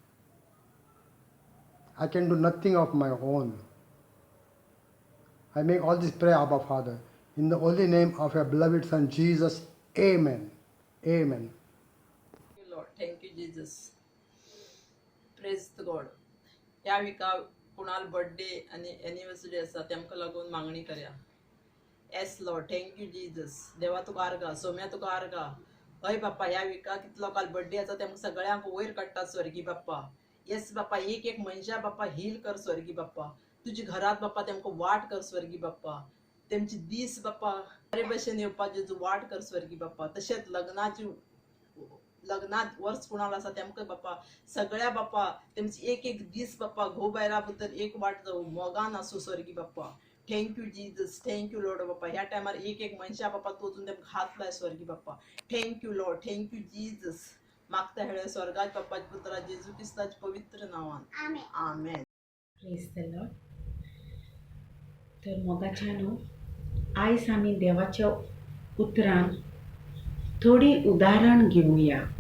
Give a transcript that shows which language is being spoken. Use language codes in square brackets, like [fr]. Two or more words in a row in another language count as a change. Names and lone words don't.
[en] I can do nothing of my own. I make all this prayer, Abba Father, in the holy name of your beloved Son Jesus. Amen. Amen. Thank you, Lord. Thank you, Jesus. Praise the God. [kok] ह्या विका कुणाल बर्थडे आणि एनिवर्सरी आसा तेमकां लागून मागणी करया. [en] yes Lord, thank you Jesus. [kok] देवा तुका आर्गा, सोम्या तुका आर्गा. हय बाप्पा, ह्या विका कितलो लोकांक बर्थडे आसा तेमकां सगळ्यांक वयर काडटा स्वर्गी बाप्पा. येस बाप्पा, एक एक मनशा बाप्पा हील कर स्वर्गी बाप्पा. तुझी घरात बाप्पा तेमकां वाट कर स्वर्गी बाप्पा. तेमची दीस बाप्पा बरे भशेन येवपाची वाट कर स्वर्गी बाप्पा. तशेंच लग्नात वर्स कुणाल आसा तेमकां बाप्पा सगळ्या बाप्पा तेमची एक एक दीस बाप्पा घोव बायला भितर एक वाट जावं, मोगान आसूं स्वर्गी बाप्पा. [en] thank you Jesus, thank you Lord बाप्पा. [kok] ह्या टायमार एक एक मनशा बाप्पा तूं अजून तेमकां हात लाय स्वर्गी बाप्पा. [en] thank you Lord, thank you Jesus. [kok] मागता हेळे स्वर्गाच्या बाप्पाच्या पुत्रा जेजू क्रिस्ताच्या पवित्र नावान आमेन. [en] praise the Lord. [kok] तर मोगाच्या न्हू, आयज आमी देवाच्या उतरान थोडी उदाहरण घेवया.